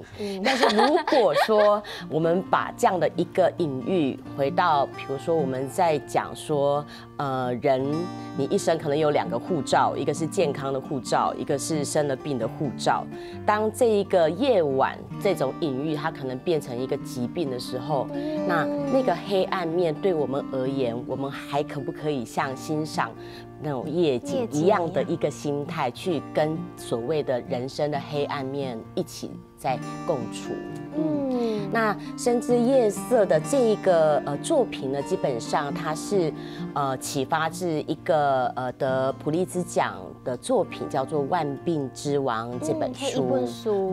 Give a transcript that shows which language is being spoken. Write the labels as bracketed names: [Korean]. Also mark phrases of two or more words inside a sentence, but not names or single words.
[Chinese] 但是如果說我們把這樣的一個隱喻回到，比如說我們在講說，人你一生可能有2個護照，一個是健康的護照，一個是生了病的護照。當這一個夜晚這種隱喻它可能變成一個疾病的時候，那個黑暗面對我們而言，我們還可不可以像欣賞上那种夜景一样的一个心态，去跟所谓的人生的黑暗面一起在共处。那深之夜色的这一个作品呢，基本上它是启发自一个得普利兹奖的作品，叫做《万病之王》这本书。